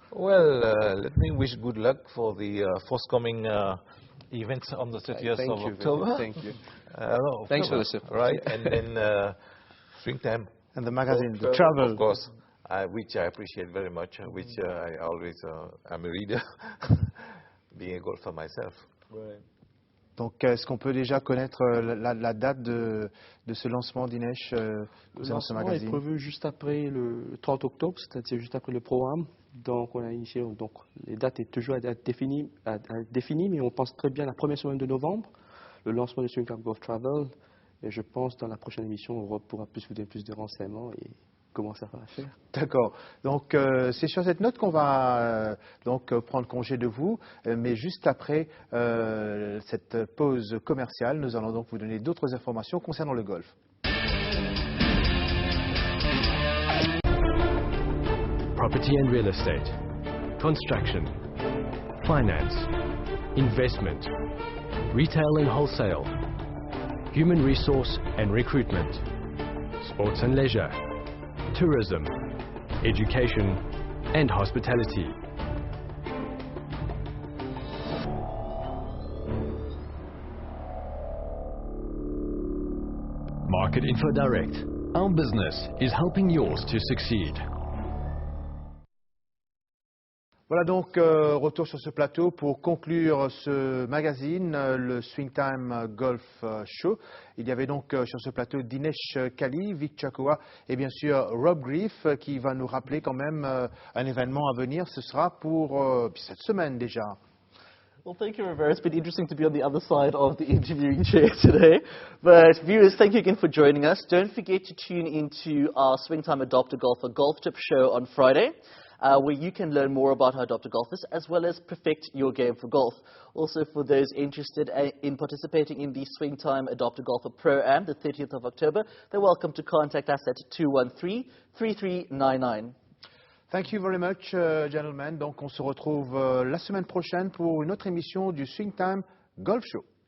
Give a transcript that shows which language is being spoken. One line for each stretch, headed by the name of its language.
English: Well, let me wish good luck for the forthcoming events on the 30th of October. Thank you. Thanks for the support. Right, and then Swingtime. And the magazine, the travel. Of course. Which I appreciate very much, which I always am a reader, being a golfer myself. Right.
French: Donc, est-ce qu'on peut déjà connaître la date de ce lancement, Dinesh, dans ce magazine? Le lancement est prévu juste après le 30 octobre, c'est-à-dire juste après le programme. Donc, on a initié, donc les dates sont toujours à définir, mais on pense très bien à la première semaine de novembre, le lancement du Swingtime Golf Travel. Et je pense dans la prochaine émission, on pourra plus vous donner plus de renseignements et comment ça va faire. D'accord. Donc, c'est sur cette note qu'on va donc prendre congé de vous. Mais juste après cette pause commerciale, nous allons donc vous donner d'autres informations concernant le golf.
English: Property and real estate, construction, finance, investment, retail and wholesale, human resource and recruitment, sports and leisure, tourism, education, and hospitality. Market Info Direct. Our business is helping yours to succeed.
French: Voilà donc retour sur ce plateau pour conclure ce magazine, le Swingtime Golf Show. Il y avait donc sur ce plateau Dinesh Kali, Vic Chakwa et bien sûr Rob Grief qui va nous rappeler quand même un événement à venir. Ce sera pour cette semaine déjà.
English: Well, thank you, Rivera. It's been interesting to be on the other side of the interviewing chair today. But viewers, thank you again for joining us. Don't forget to tune into our Swingtime Adopt a Golfer golf tip show on Friday, where you can learn more about how adopt a golfers as well as perfect your game for golf. Also, for those interested in participating in the Swingtime Adopt a Golfer Pro-Am, the 30th of October, they're welcome to contact us at 213-3399. Thank you very much, gentlemen.
French: Donc, on se retrouve la semaine prochaine pour une autre émission du Swingtime Golf Show.